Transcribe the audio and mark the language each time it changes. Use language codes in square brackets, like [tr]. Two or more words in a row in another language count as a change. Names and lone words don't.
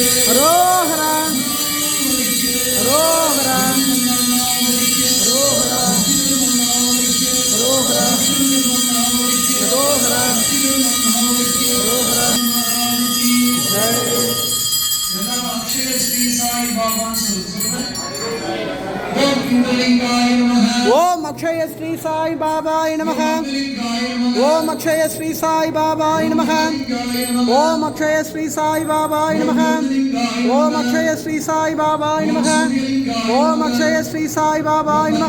[ta] அரோஹரா அரோஹரா அரோஹரா அரோஹரா அரோஹரா அரோஹரா. அக்ஷய ஸ்ரீ சாய் பாபா சொல்லுங்க. [sa] ॐ कुण्डलिङ्गाय नमः. ओम अक्षय श्री साई बाबाय नमः. ओम अक्षय श्री साई बाबाय नमः. ओम अक्षय श्री साई बाबाय नमः. ओम अक्षय श्री साई बाबाय नमः. ओम अक्षय श्री साई बाबाय नमः.